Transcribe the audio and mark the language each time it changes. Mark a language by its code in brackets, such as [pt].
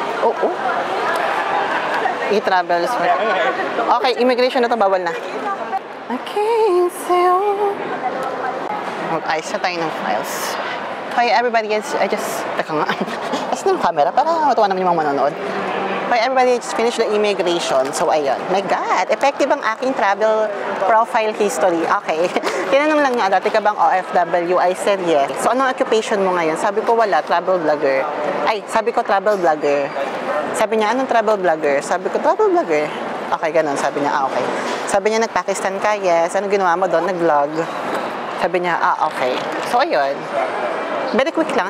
[tl] Oo. E-travels. Okay, immigration na to, bawal na. Okay, so... Mag-ayos na tayo ng files. [en] Hi everybody, I just... [tl] Teka nga. As ng camera, para matuwa naman yung mga manonood. [en] Hi everybody, just finished the immigration. So, ayun. My God, effective [tl] ang aking [en] travel profile history. [tl] Okay. Tinanong lang niya, dati ka bang OFW? [en] I said yes. [tl] So, anong occupation mo ngayon? Sabi ko, wala. Travel vlogger. Ay, sabi ko, travel vlogger. Sabi niya, anong travel vlogger? Sabi ko, travel vlogger. Okay, ganun. Sabi niya, okay. Sabi niya, nag-Pakistan ka? Yes. Anong ginawa mo doon? Nag-vlog. Sabi niya, okay. So, ayun. Very quick lang.